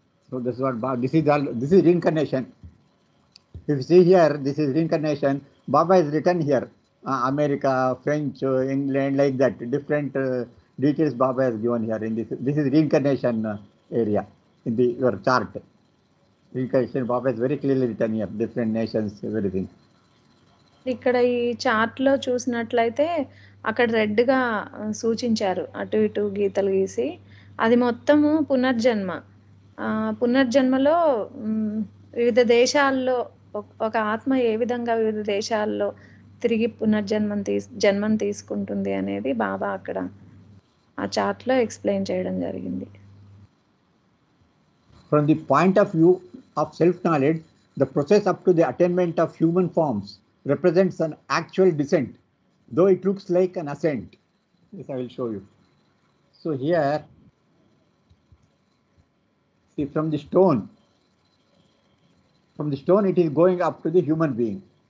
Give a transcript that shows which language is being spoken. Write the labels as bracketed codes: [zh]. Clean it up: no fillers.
[en] So this is what this is reincarnation. If you see here, this is reincarnation. Baba is written here, America, French, England, like that. Different details Baba has given here in this. This is reincarnation area in your chart. Reincarnation, Baba is very clearly written here. Different nations, everything. [te] ఇక్కడ ఈ chart లో చూసినట్లయితే అక్కడ red గా సూచించారు, అటు ఇటు గీతలు గీసి. అది మొత్తము పునర్జన్మ. పునర్జన్మలో వివిధ దేశాల్లో ఒక ఆత్మ ఏ విధంగా వివిధ దేశాల్లో తిరిగి జన్మను తీసుకుంటుంది అనేది బాబా అక్కడ ఆ చార్ట్ లో ఎక్స్ప్లెయిన్ చేయడం జరిగింది. [en] From the point of view of self-knowledge, the process up to the attainment of human forms represents an actual descent, though it looks like an ascent. This I will show you. So here, see, from the stone it is going up to the human being.